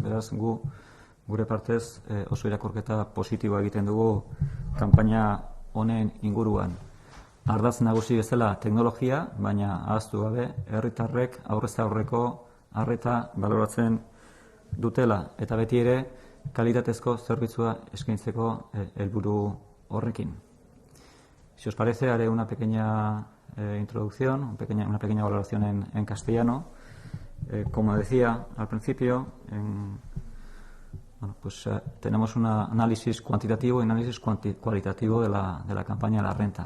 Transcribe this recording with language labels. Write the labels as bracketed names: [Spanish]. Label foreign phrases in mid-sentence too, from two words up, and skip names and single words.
[Basque] Beraz, gure partez oso irakurketa positiboa egiten dugu kanpaina honen inguruan. Ardatz nagusi bezala teknologia, baina ahaztu gabe herritarrek aurrez aurreko arreta baloratzen dutela, eta beti ere kalitatezko zerbitzua eskaintzeko helburu horrekin. [Spanish] Si os parece, haré una pequeña introducción, una pequeña valoración en castellano. Como decía al principio, tenemos un análisis cuantitativo y un análisis cualitativo de la campaña de la renta.